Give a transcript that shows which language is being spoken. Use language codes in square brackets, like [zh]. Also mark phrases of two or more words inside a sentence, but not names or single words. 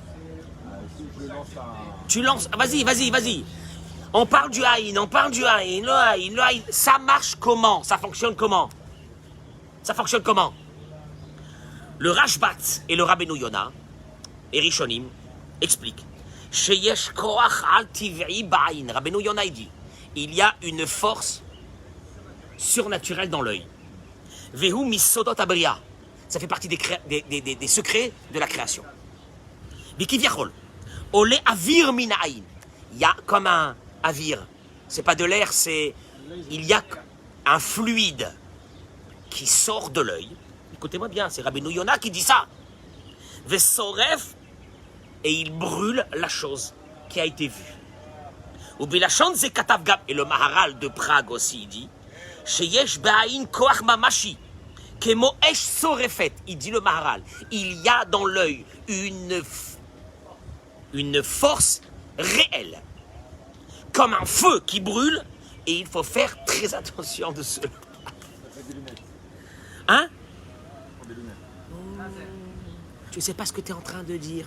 [fr] Tu lances, vas-y. On parle du Aïn, le Aïn. Ça marche comment? Ça fonctionne comment? Le Rashbat et le Rabbeinu Yona, et Rishonim, expliquent. [he] שיש כח על טבעי בעין. [fr] Rabbeinu Yona dit, il y a une force surnaturelle dans l'œil. [he] והוא מסודות הבריאה. [fr] Ça fait partie des secrets de la création. [he] וכביכול. עולה אויר מהעין. [fr] Il y a comme un avir. C'est pas de l'air, c'est... Il y a un fluide qui sort de l'œil. Écoutez-moi bien, c'est Rabbeinu Yonah qui dit ça. Vesoref, et il brûle la chose qui a été vue. [he] ובלשון זה כתב גם, [fr] et le Maharal de Prague aussi, il dit, [he] שיש בעין כח ממשי, כמו אש שורפת, [fr] il dit le Maharal, il y a dans l'œil une force réelle, comme un feu qui brûle, et il faut faire très attention de cela. Hein? Tu ne sais pas ce que tu es en train de dire.